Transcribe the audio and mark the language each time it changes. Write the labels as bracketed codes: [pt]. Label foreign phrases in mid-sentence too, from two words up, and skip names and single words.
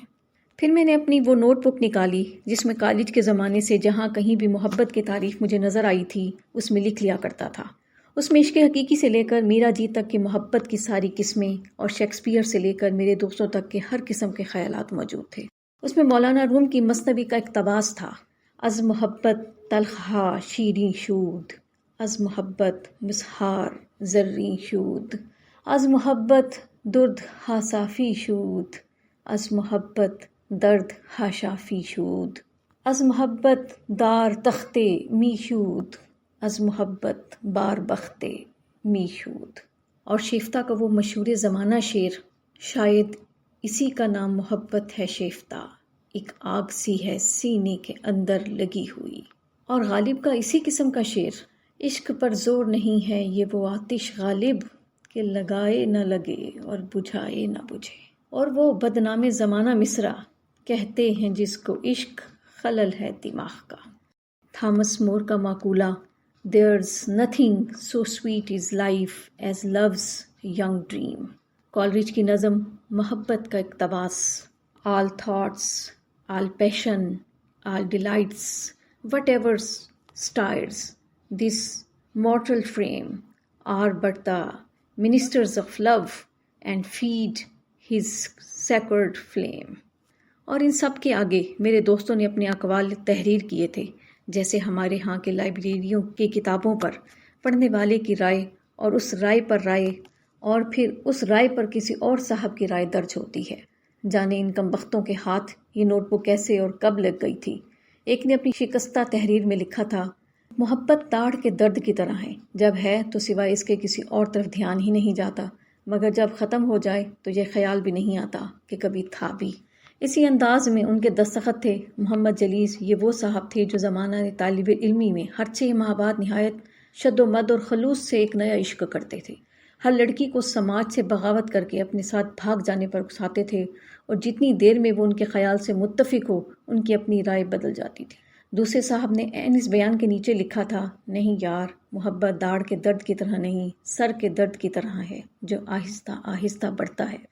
[ur] پھر میں نے اپنی وہ نوٹ بک نکالی جس میں کالج کے زمانے سے جہاں کہیں بھی محبت کی تعریف مجھے نظر آئی تھی اس میں لکھ لیا کرتا تھا۔ اس میں عشق حقیقی سے لے کر میرا جی تک کی محبت کی ساری قسمیں اور شیکسپیئر سے لے کر میرے دوستوں تک کے ہر قسم کے خیالات موجود تھے۔ اس میں مولانا روم کی مثنوی کا اقتباس تھا، [fa] از محبت تلخ ہا شیریں شود، از محبت مسحار زریں شود، از محبت درد ہا صافی شود، از محبت درد ہا شافی شود، از محبت دار تختے می شود، از محبت بار بختے می شود۔ [ur] اور شیفتہ کا وہ مشہور زمانہ شعر، شاید اسی کا نام محبت ہے شیفتہ، ایک آگ سی ہے سینے کے اندر لگی ہوئی۔ اور غالب کا اسی قسم کا شعر، عشق پر زور نہیں ہے یہ وہ آتش غالب کہ لگائے نہ لگے اور بجھائے نہ بجھے۔ اور وہ بدنام زمانہ مصرع، کہتے ہیں جس کو عشق خلل ہے دماغ کا۔ تھامس مور کا مقولہ [en] "There's nothing so sweet is life as love's young dream"، [ur] کالریج کی نظم محبت کا اقتباس۔ [en] All thoughts, all passion, all delights, whatever stirs this mortal frame are but the ministers of love and feed his sacred flame۔ [ur] اور ان سب کے آگے میرے دوستوں نے اپنے اقوال تحریر کیے تھے، جیسے ہمارے ہاں کے لائبریریوں کی کتابوں پر پڑھنے والے کی رائے اور اس رائے پر رائے اور پھر اس رائے پر کسی اور صاحب کی رائے درج ہوتی ہے۔ جانے ان کم بختوں کے ہاتھ یہ نوٹ بک کیسے اور کب لگ گئی تھی۔ ایک نے اپنی شکستہ تحریر میں لکھا تھا، محبت تاڑ کے درد کی طرح ہے، جب ہے تو سوائے اس کے کسی اور طرف دھیان ہی نہیں جاتا، مگر جب ختم ہو جائے تو یہ خیال بھی نہیں آتا کہ کبھی تھا بھی۔ اسی انداز میں ان کے دستخط تھے۔ محمد جلیس یہ وہ صاحب تھے جو زمانہ طالب علمی میں ہر 6 ماہ بعد نہایت شد و مد اور خلوص سے ایک نیا عشق کرتے تھے۔ ہر لڑکی کو سماج سے بغاوت کر کے اپنے ساتھ بھاگ جانے پر اکساتے تھے، اور جتنی دیر میں وہ ان کے خیال سے متفق ہو ان کی اپنی رائے بدل جاتی تھی۔ دوسرے صاحب نے عین اس بیان کے نیچے لکھا تھا، نہیں یار، محبت داڑھ کے درد کی طرح نہیں، سر کے درد کی طرح ہے جو آہستہ آہستہ بڑھتا ہے۔